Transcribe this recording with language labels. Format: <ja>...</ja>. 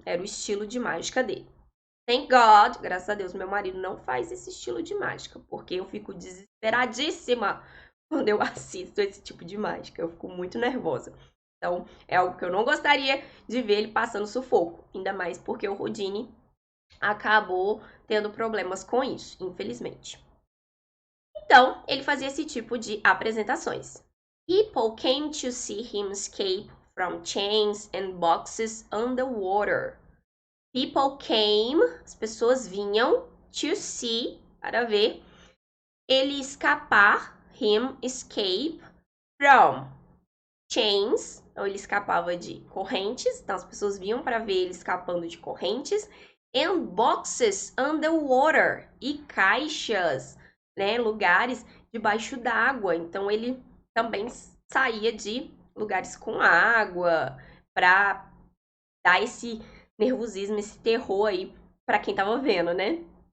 <pt>Era o estilo de mágica dele.</pt> <en>Thank God,</en> <pt>graças a Deus, meu marido não faz esse estilo de mágica, porque eu fico desesperadíssima quando eu assisto esse tipo de mágica. Eu fico muito nervosa. Então, é algo que eu não gostaria de ver ele passando sufoco. Ainda mais porque o Houdini acabou tendo problemas com isso, infelizmente. Então, ele fazia esse tipo de apresentações.</pt> <en>People came to see him escape from chains and boxes underwater. People came,</en> <pt>as pessoas vinham,</pt> <en>to see,</en> <pt>para ver, ele escapar,</pt> <en>him escape, from</en> <pt>chains, então ele escapava de correntes, então as pessoas vinham para ver ele escapando de correntes,</pt> <en>and boxes underwater,</en> <pt>e caixas, né, lugares debaixo d'água, então ele também saía de lugares com água para dar esse nervosismo, esse terror aí para quem tava vendo, né?</pt>